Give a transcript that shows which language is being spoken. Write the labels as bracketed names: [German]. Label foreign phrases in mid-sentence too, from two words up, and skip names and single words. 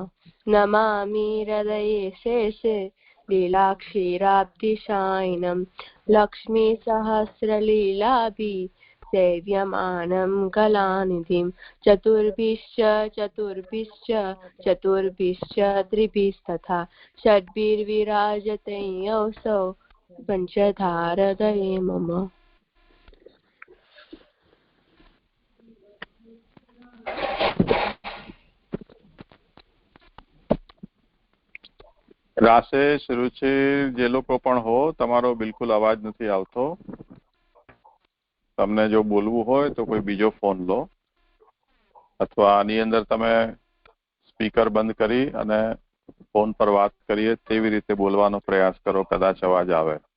[Sanskrit] नमामि हृदये शेषे लीलाक्षीराब्धिशायिनं लक्ष्मीसहस्रलीलाभिः सेव्यमानं कलानिधिं चतुर्भिश्च त्रिभिस्तथा षड्भिर्विराजते योऽसौ पञ्चधारदये मम। [Gujarati] રાશેષ રુચિર જે લોકો પણ હો તમારો બિલકુલ અવાજ નથી આવતો. તમને જો બોલવું હોય તો કોઈ બીજો ફોન લો અથવા આની અંદર તમે સ્પીકર બંધ કરી અને ફોન પર વાત કરીએ તેવી રીતે બોલવાનો પ્રયાસ કરો, કદાચ અવાજ આવે.